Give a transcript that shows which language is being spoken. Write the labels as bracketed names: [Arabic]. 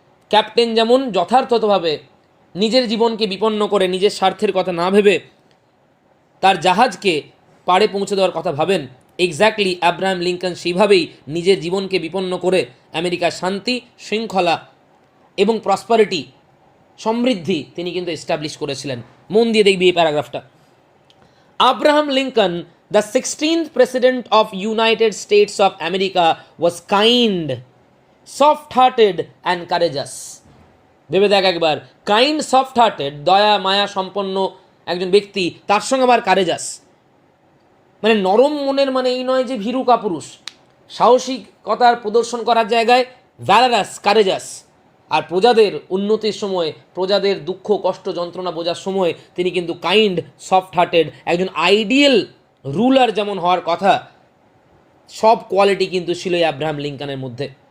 [Bangla] Captain যেমন যথার্থভাবে নিজের জীবনকে বিপন্ন করে, নিজের স্বার্থের কথা না ভেবে তার জাহাজকে পাড়ে পৌঁছে দেওয়ার কথা ভাবেন, এক্স্যাক্টলি আব্রাহাম লিঙ্কন সেইভাবেই নিজের জীবনকে বিপন্ন করে আমেরিকার শান্তি, শৃঙ্খলা এবং প্রসপারিটি, সমৃদ্ধি তিনি কিন্তু এস্টাবলিশ করেছিলেন। মন দিয়ে দেখবি এই প্যারাগ্রাফটা। [English] Abraham Lincoln, the 16th president of United States of America, was kind, soft-hearted and courageous. [Bangla] ভেবে দেখ একবার, কাইন্ড, সফট-হার্টেড, দয়া মায়া সম্পন্ন একজন ব্যক্তি, তার সঙ্গে আবার কারেজাস, মানে নরম মনের, মানে এই নয় যে ভীরু কাপুরুষ, সাহসিকতার প্রদর্শন করার জায়গায় ভ্যালারাস, কারেজাস। আর প্রজাদের উন্নতির সময়, প্রজাদের দুঃখ কষ্ট যন্ত্রণা বোঝার সময় তিনি কিন্তু কাইন্ড, সফট হার্টেড, একজন আইডিয়াল রুলার যেমন হওয়ার কথা, সব কোয়ালিটি কিন্তু ছিল এই আব্রাহাম লিঙ্কনের মধ্যে।